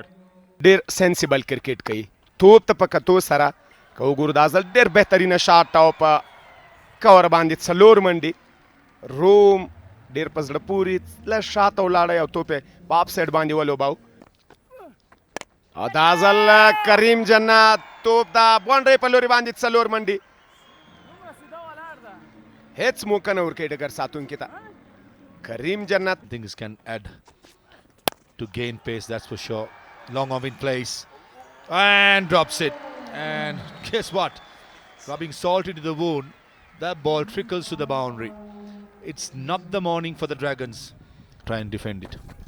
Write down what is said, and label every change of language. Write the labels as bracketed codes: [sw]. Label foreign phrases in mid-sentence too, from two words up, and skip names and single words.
[ps] ډېر [en] sensible cricket [ps] کوي توپ ته په کتو سره که وګورو دا ځل ډېر بهترینه شاټ او په کور باندې څلور منډې روم ډېر په زړه پورې لږ شاته ولاړی او توپ یې په [en] up side [ps] باندې ولوباو او دا ځل کریم جنت توپ د باونډرۍ په لوري باندې څلور منډې هیڅ موقع نه ورکوي ډګر ساتونکي ته کریم جنت [en] Things can add to gain pace, that's for sure. Long off in place and drops it. And guess what? Rubbing salt into the wound, that ball trickles to the boundary. It's not the morning for the Dragons. Try and defend it.